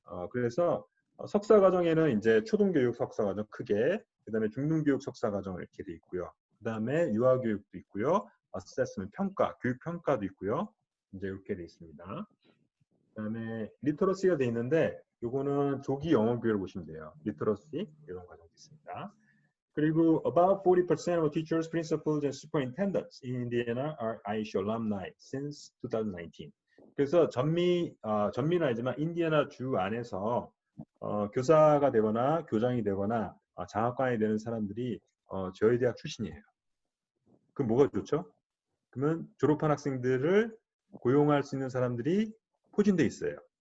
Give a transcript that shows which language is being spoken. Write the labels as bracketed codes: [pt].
[ko] 그래서 석사 과정에는 이제 초등교육 석사 과정 크게, 그다음에 중등교육 석사 과정 이렇게 돼 있고요. 그다음에 유아교육도 있고요. 어세스먼트 평가, 교육 평가도 있고요. 이제 이렇게 돼 있습니다. 그다음에 리터러시가 돼 있는데 요거는 조기 영어 교육을 보시면 돼요. 리터러시 이런 과정도 있습니다. 그리고 [en] about 40% of teachers, principals, and superintendents in Indiana are ISU alumni since 2019. [ko] 그래서 전미는 아니지만 인디애나 주 안에서 교사가 되거나 교장이 되거나 장학관이 되는 사람들이 저희 대학 출신이에요. 그럼 뭐가 좋죠? 그러면 졸업한 학생들을 고용할 수 있는 사람들이 포진돼 있어요.